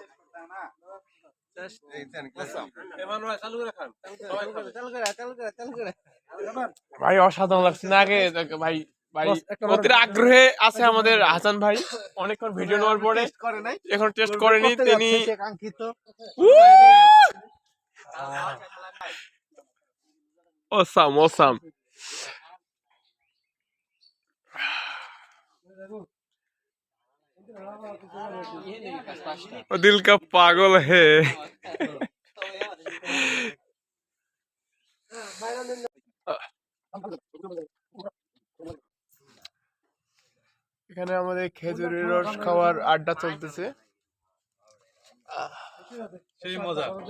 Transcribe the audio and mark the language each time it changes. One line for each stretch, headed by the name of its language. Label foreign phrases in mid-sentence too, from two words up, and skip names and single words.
Bangla: ভাই অসাধারণ লাগছে না আগে ভাই ভাই অতির আগ্রহে আছে আমাদের হাসান ভাই অনেকক্ষণ ভিডিও নেওয়ার পরে এখন টেস্ট করেনি তিনি।
English: Awesome awesome.
Hindi: दिल का पागल है।
Bangla: এখানে আমাদের খেজুরের রস খাওয়ার আড্ডা চলতেছে। সেই মজা।